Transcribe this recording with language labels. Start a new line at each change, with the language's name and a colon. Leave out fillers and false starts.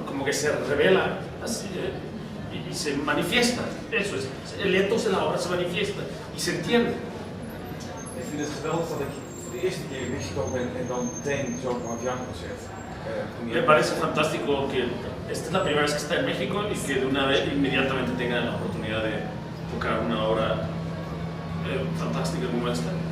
Spanish: Como que se revela así y se manifiesta. Eso es, el ethos de la obra se manifiesta y se entiende.
Dutch: Ik vind het geweldig dat ik voor de eerste keer in Mexico ben en dan meteen zo'n Mavian-concert.
Spanish: Me parece fantástico que esta es la primera vez que está en México y que de una vez inmediatamente tenga la oportunidad de tocar una obra fantástica como esta.